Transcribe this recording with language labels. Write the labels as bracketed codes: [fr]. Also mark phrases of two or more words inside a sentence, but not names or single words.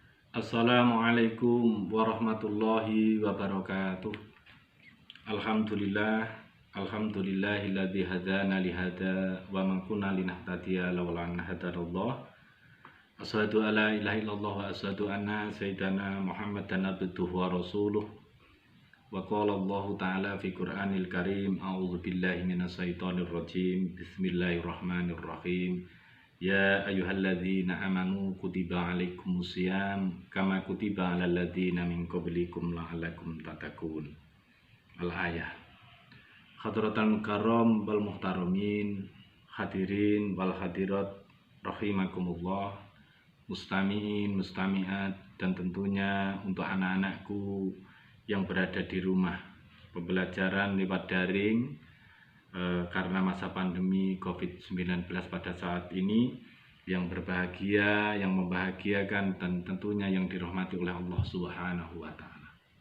[ar] السلام عليكم ورحمة الله وبركاته. الحمد لله، الحمد لله الذي هدانا لهذا وما كنا لنهتدي لولا أن هدانا الله. أشهد أن لا إله إلا الله وأشهد أن سيدنا محمدا عبده ورسوله. وقال الله تعالى في القرآن الكريم، أعوذ بالله من الشيطان الرجيم. بسم الله الرحمن الرحيم. يا أيها الذين آمنوا كتب عليكم الصيام كما كتب على الذين من قبلكم لعلكم تتقون. الآية. حضرات المكرم والمحترمين، حاضرين والحاضرات رحمكم الله، مستمعين، مستمعات, [id] dan tentunya untuk anak-anakku yang berada di rumah pembelajaran lewat daring karena masa pandemi COVID-19 pada saat ini, yang berbahagia, yang membahagiakan, dan tentunya yang dirahmati oleh Allah [ar] سبحانه وتعالى.